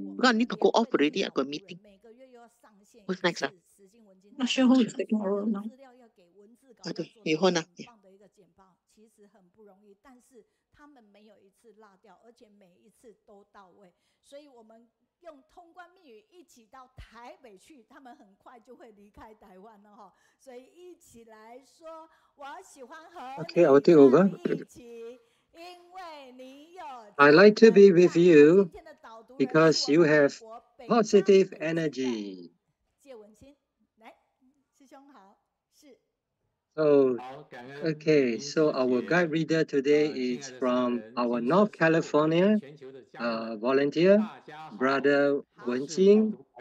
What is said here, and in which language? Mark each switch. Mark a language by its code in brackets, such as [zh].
[en] Because I need to go off already. I got a meeting. What's next? Not sure who is taking over now. [zh] 对，以后呢？其实很不容易，但是他们没有一次落掉，而且每一次都到位，所以我们用通关密语一起到台北去，他们很快就会离开台湾了哈。所以一起来说，我喜欢和 [en] Okay, I will take over. [zh] 一起，因为你有。 [en] I like to be with you because you have positive energy. [zh] 介文清，来，师兄好，是。 [en] So, okay, so our guide reader today is from our North California volunteer, Brother Wenqing.